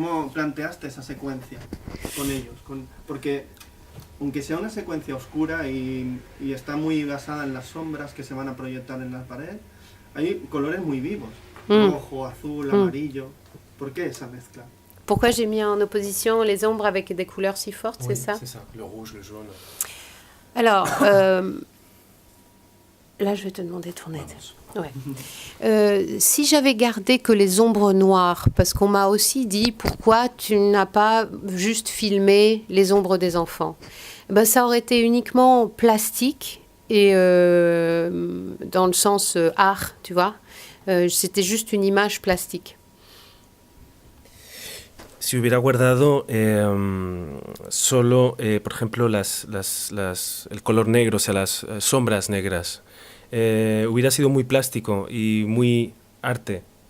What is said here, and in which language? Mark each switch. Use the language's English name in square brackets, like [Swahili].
[Spanish] ¿Cómo planteaste esa secuencia con ellos? Porque aunque sea una secuencia oscura y está muy basada en las sombras que se van a proyectar en la pared, hay colores muy vivos. Rojo, azul, amarillo. ¿Por qué esa mezcla? [French] Pourquoi j'ai mis en opposition les ombres avec des couleurs si fortes, c'est ça? C'est ça, le rouge, le jaune. Alors, là, je vais te demander ton aide. Ouais. Si j'avais gardé que les ombres noires, parce qu'on m'a aussi dit pourquoi tu n'as pas juste filmé les ombres des enfants, ben, ça aurait été uniquement plastique et dans le sens art, tu vois. C'était juste une image plastique. [Spanish] Si hubiera guardado solo, por ejemplo, el color negro, o sea, las sombras negras, hubiera sido muy plástico y muy arte.